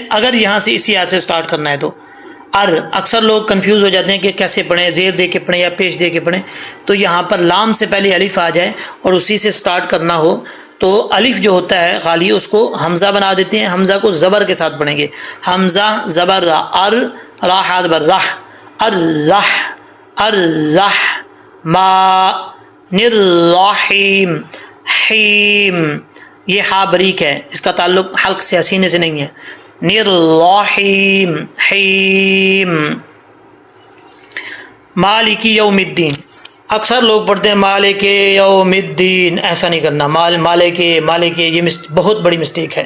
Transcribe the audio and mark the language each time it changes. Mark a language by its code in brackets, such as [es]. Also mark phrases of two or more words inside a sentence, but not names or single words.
[ur] اگر یہاں سے اسی آیت سے سٹارٹ کرنا ہے تو ار، اکثر لوگ کنفیوز ہو جاتے ہیں کہ کیسے پڑھیں، زیر دے کے پڑھیں یا پیش دے کے پڑھیں، تو یہاں پر لام سے پہلے الف آ جائے اور اسی سے سٹارٹ کرنا ہو تو الف جو ہوتا ہے خالی اس کو حمزہ بنا دیتے ہیں، حمزہ کو زبر کے ساتھ پڑھیں گے، حمزہ زبر را ار، را حا زبر رح، الرح، الرح، ما الرحیم، حیم، یہ ہا بریک ہے، اس کا تعلق حلق سے، سینے سے نہیں ہے، الرحیم، حیم۔ [ar] مالک یوم الدین، [ur] اکثر لوگ پڑھتے ہیں [ar] مالک یوم الدین، [ur] ایسا نہیں کرنا، مالک، یہ بہت بڑی مسٹیک ہے۔